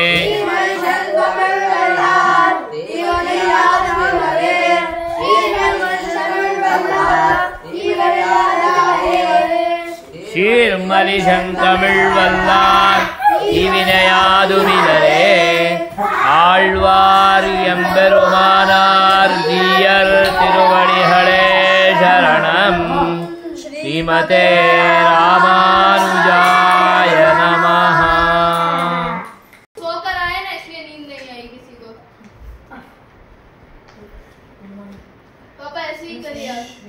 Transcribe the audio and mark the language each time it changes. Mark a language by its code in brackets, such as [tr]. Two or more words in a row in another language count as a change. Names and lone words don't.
[ta] சீர்மலிசந்தமிழ் வல்லார் தீவினையாதுமிலரே ஆழ்வார் எம்பெருமானார் ஜீயர் திருவடிகளே சரணம். [sa] श्रीमते रामानुजाय नमः. [hi] सोकर आए ना इसलिए नींद नहीं आई किसी को। पापा ऐसे ही करिए आप।